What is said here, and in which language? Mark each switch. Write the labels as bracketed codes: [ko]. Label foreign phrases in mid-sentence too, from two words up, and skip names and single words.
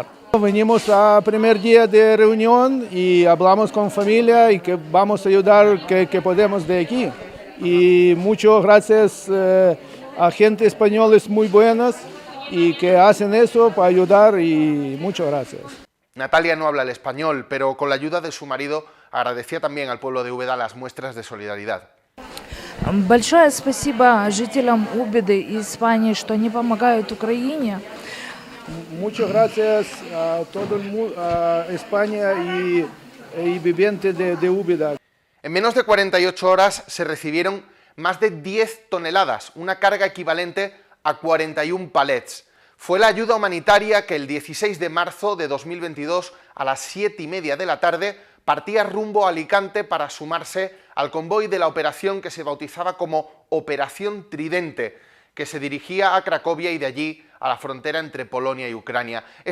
[es] Venimos al primer día de reunión y hablamos con familia y que vamos a ayudar que podemos de aquí. Y muchas gracias a gente española muy buenas y que hacen eso para ayudar y muchas gracias. Natalia no habla el español, pero con la ayuda de su marido agradecía también al pueblo de Úbeda las muestras de solidaridad. [ru] Большое спасибо жителям Убеды и Испании, что они помогают Украине. [es] Muchas gracias a todo el mundo, a España y vivientes de Úbeda. En menos de 48 horas se recibieron más de 10 toneladas, una carga equivalente a 41 palets. Fue la ayuda humanitaria que el 16 de marzo de 2022 a las 7:30 de la tarde partía rumbo a Alicante para sumarse al convoy de la operación que se bautizaba como Operación Tridente, que se dirigía a Cracovia y de allí a la frontera entre Polonia y Ucrania.